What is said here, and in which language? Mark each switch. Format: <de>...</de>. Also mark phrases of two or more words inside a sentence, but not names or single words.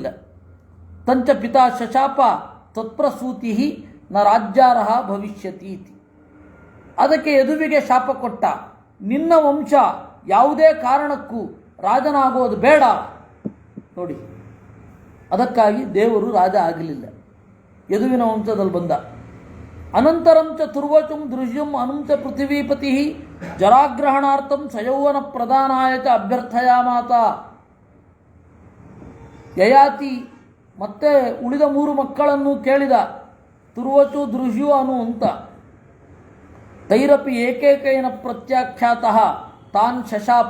<sa>ತಂಚ ಪಿತಾ ಶಶಾಪ ತತ್ಪ್ರಸೂತಿ ನ ರಾಜ್ಯಾರ್ಹ ಭವಿಷ್ಯತಿ ಇತಿ.</sa> <kn>ಅದಕ್ಕೆ ಯದುವಿಗೆ ಶಾಪ ಕೊಟ್ಟ, ನಿನ್ನ ವಂಶ ಯಾವುದೇ ಕಾರಣಕ್ಕೂ ರಾಜನಾಗೋದು ಬೇಡ. ನೋಡಿ, ಅದಕ್ಕಾಗಿ ದೇವರು ರಾಜ ಆಗಲಿಲ್ಲ, ಯದುವಿನ ವಂಶದಲ್ಲಿ ಬಂದ.</kn> <sa>ಅನಂತರಂ ಚ ತುರ್ವಚಂ ದೃಶ್ಯಂ ಅನುಂಚ ಪೃಥಿವೀಪತಿ ಜರಾಗ್ರಹಣಾರ್ಥಂ ಸಯೌವನ ಪ್ರದಾನಾಯ ಚ ಅಭ್ಯರ್ಥಯಾಮಾತ.</sa> <kn>ಯಯಾತಿ ಮತ್ತೆ ಉಳಿದ 3 ಮಕ್ಕಳನ್ನು ಕೇಳಿದ, ತುರ್ವಚು ದೃಶ್ಯು ಅನು ಅಂತ.</kn> <sa>ತೈರಪಿ ಏಕೈಕೈನ ಪ್ರತ್ಯಾಖ್ಯಾತಃ ತಾನ್ ಶಶಾಪ.</sa>